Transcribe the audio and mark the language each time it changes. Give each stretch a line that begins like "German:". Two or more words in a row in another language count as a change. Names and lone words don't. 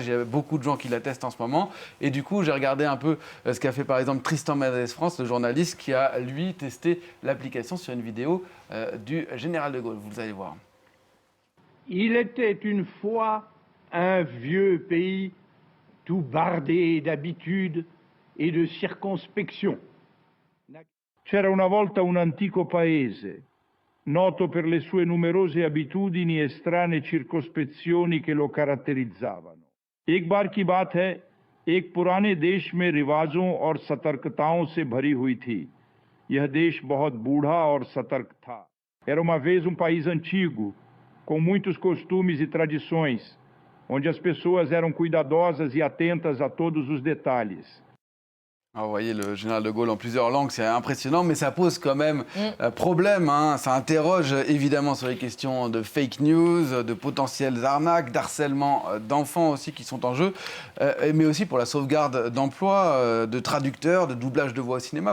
French: Il y a beaucoup de gens qui la testent en ce moment. Et du coup, j'ai regardé un peu ce qu'a fait par exemple Tristan Mendes France, le journaliste, qui a lui testé l'application sur une vidéo du général de Gaulle. Vous allez voir. Il était une fois un vieux pays tout bardé d'habitudes et de circonspection.
Italian: C'era una volta un antico paese, noto per le sue numerose abitudini e strane circospezioni che lo caratterizzavano.
Hindi: एक बार की बात है, एक पुराने देश में रिवाजों और सतर्कताओं से भरी हुई थी. यह देश बहुत बूढ़ा और सतर्क था.
Portuguese: Era uma vez um país antigo, com muitos costumes e tradições, onde as pessoas eram cuidadosas e atentas a todos os detalhes.
French: Alors, vous voyez le général de Gaulle en plusieurs langues, c'est impressionnant, mais ça pose quand même problème. Ça interroge évidemment sur les questions de
English: fake news,
French: de potentielles arnaques, d'harcèlement d'enfants aussi qui sont en jeu, mais aussi pour la sauvegarde d'emplois, de traducteurs, de doublage de voix au cinéma.